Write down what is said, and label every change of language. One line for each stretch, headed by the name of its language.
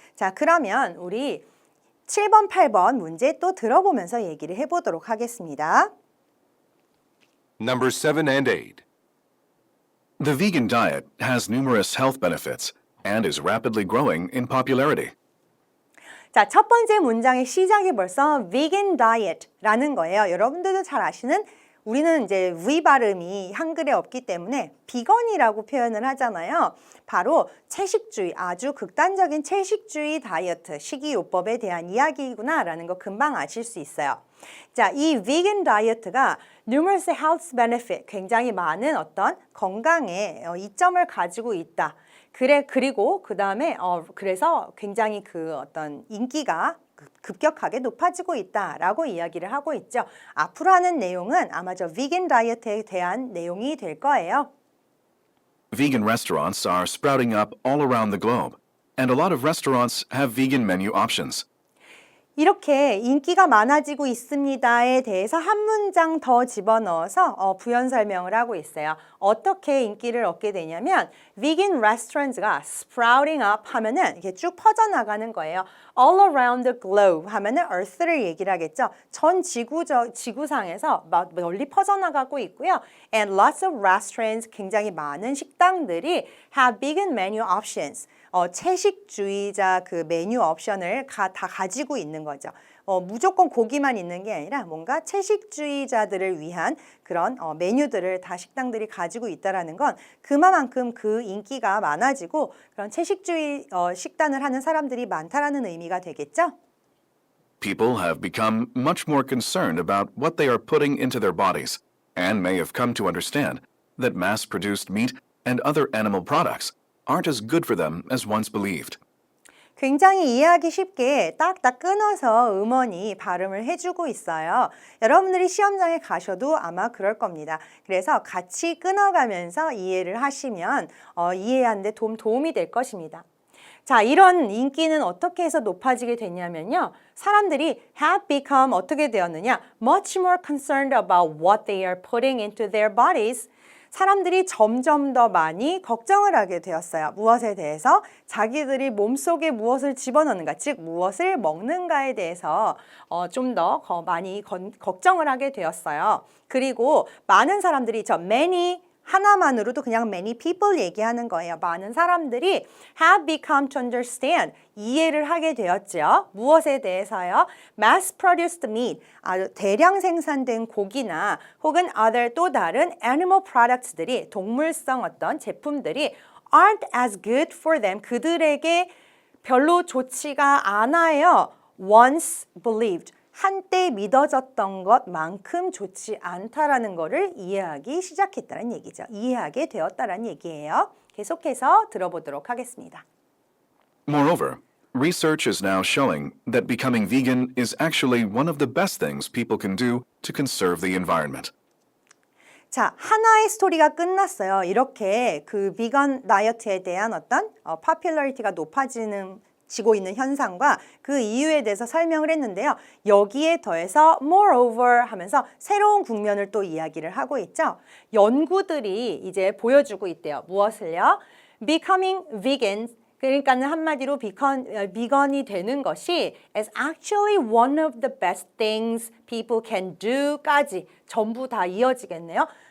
Korean: 자, 그러면 우리 7번, 8번 문제 또 들어보면서 얘기를 해보도록 하겠습니다.
English: Number 7 and 8. The vegan diet has numerous health benefits and is rapidly growing in popularity.
Korean: 자, 첫 번째 문장의 시작이 벌써 vegan diet라는 거예요. 여러분들도 잘 아시는 우리는 이제 V 발음이 한글에 없기 때문에 비건이라고 표현을 하잖아요. 바로 채식주의, 아주 극단적인 채식주의 다이어트, 식이요법에 대한 이야기구나라는 거 금방 아실 수 있어요. 자, 이 vegan 다이어트가 numerous health benefit, 굉장히 많은 어떤 건강의 이점을 가지고 있다. 그리고 그 다음에 그래서 굉장히 그 어떤 인기가 급격하게 높아지고 있다라고 이야기를 하고 있죠. 앞으로 하는 내용은 아마 저 vegan 다이어트에 대한 내용이 될 거예요.
English: Vegan restaurants are sprouting up all around the globe, and a lot of restaurants have vegan menu options.
Korean: 이렇게 인기가 많아지고 있습니다에 대해서 한 문장 더 집어넣어서 부연 설명을 하고 있어요. 어떻게 인기를 얻게 되냐면 vegan restaurants가 sprouting up 하면은 이렇게 쭉 퍼져나가는 거예요.
English: all around the globe
Korean: 하면은 earth를 얘기를 하겠죠. 전 지구상에서 멀리 퍼져나가고 있고요.
English: and lots of restaurants,
Korean: 굉장히 많은 식당들이
English: have vegan menu options.
Korean: 채식주의자 그 메뉴 옵션을 다 가지고 있는 거죠. 무조건 고기만 있는 게 아니라 뭔가 채식주의자들을 위한 그런 메뉴들을 다 식당들이 가지고 있다라는 건 그만큼 그 인기가 많아지고 그런 채식주의 식단을 하는 사람들이 많다라는 의미가 되겠죠.
English: People have become much more concerned about what they are putting into their bodies and may have come to understand that mass-produced meat and other animal products aren't as good for them as once believed.
Korean: 굉장히 이해하기 쉽게 딱딱 끊어서 음원이 발음을 해주고 있어요. 여러분들이 시험장에 가셔도 아마 그럴 겁니다. 그래서 같이 끊어가면서 이해를 하시면 이해하는 데 도움이 될 것입니다. 자, 이런 인기는 어떻게 해서 높아지게 됐냐면요. 사람들이 have become 어떻게 되었느냐?
English: much more concerned about what they are putting into their bodies.
Korean: 사람들이 점점 더 많이 걱정을 하게 되었어요. 무엇에 대해서? 자기들이 몸속에 무엇을 집어넣는가, 즉 무엇을 먹는가에 대해서 좀 더 많이 걱정을 하게 되었어요. 그리고 많은 사람들이 many 하나만으로도 그냥 many people 얘기하는 거예요. 많은 사람들이
English: have become to understand,
Korean: 이해를 하게 되었죠. 무엇에 대해서요? mass-produced meat, 대량 생산된 고기나 혹은 other 또 다른 animal products들이 동물성 어떤 제품들이
English: aren't as good for them,
Korean: 그들에게 별로 좋지가 않아요. once believed, 한때 믿어졌던 것만큼 좋지 않다라는 거를 이해하기 시작했다는 얘기죠. 이해하게 되었다라는 얘기예요. 계속해서 들어보도록 하겠습니다.
English: Moreover, research is now showing that becoming vegan is actually one of the best things people can do to conserve the environment.
Korean: 자, 하나의 스토리가 끝났어요. 이렇게 그 비건 다이어트에 대한 어떤 파퓰러리티가 지고 있는 현상과 그 이유에 대해서 설명을 했는데요. 여기에 더해서 moreover 하면서 새로운 국면을 또 이야기를 하고 있죠. 연구들이 이제 보여주고 있대요. 무엇을요?
English: Becoming vegan,
Korean: 그러니까는 한마디로 비건이 되는 것이
English: is actually one of the best things people can do까지 전부 다 이어지겠네요.